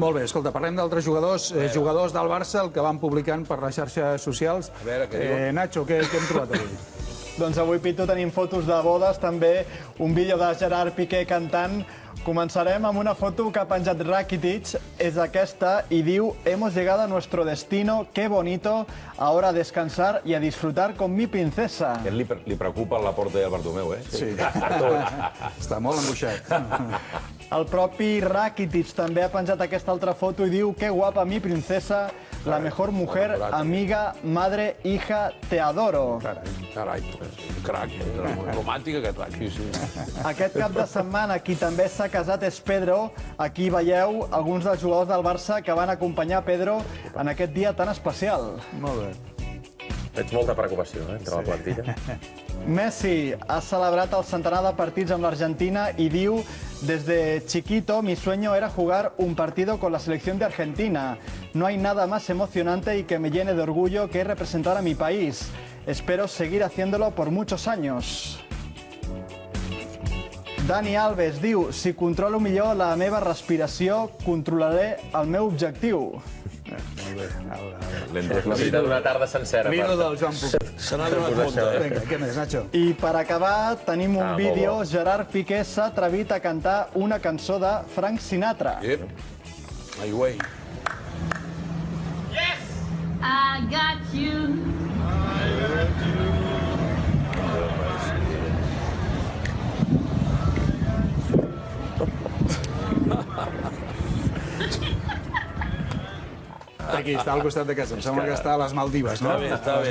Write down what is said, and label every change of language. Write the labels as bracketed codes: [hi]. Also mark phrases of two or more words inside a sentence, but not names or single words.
[ca] Molt bé, escolta, parlem d'altres jugadors del Barça, el que van publicant per les xarxes socials. Nacho, què hem trobat avui? Doncs avui, Pitu, tenim fotos de bodes, també un vídeo de Gerard Piqué cantant. Començarem amb una foto que ha penjat Rakitic, és aquesta, i diu: [es] «Hemos llegado a nuestro destino, qué bonito, ahora a descansar y a disfrutar con mi princesa». [ca] A ell li preocupa la porta del Bartomeu, eh? Sí, està molt angoixat. El propi Rakitic també ha penjat aquesta altra foto i diu: [es] «Qué guapa mi princesa, la mejor mujer, amiga, madre, hija, te adoro». [ca] Carai, crac, romàntic aquest crac. Aquest cap de setmana qui també s'ha casat és Pedro. Aquí veieu alguns dels jugadors del Barça que van acompanyar Pedro en aquest dia tan especial. Molt bé. Veig molta preocupació entre la plantilla. Messi ha celebrat el centenar de partits amb l'Argentina i diu: [es] «Desde chiquito mi sueño era jugar un partido con la selección de Argentina. No hay nada más emocionante y que me llene de orgullo que representar a mi país. Espero seguir haciéndolo por muchos años». [ca] Dani Alves diu: «Si controlo millor la meva respiració, controlaré el meu objectiu». Una tarda sencera. Vino del Joan Puig. Se n'ha donat compte. Vinga, què més, Nacho? I per acabar, tenim un vídeo. Gerard Piqué s'ha atrevit a cantar una cançó de Frank Sinatra. [en] Yep. My way. I got you. [ca] Aquí, està al costat de casa. Em sembla que està a les Maldives, no? Està bé,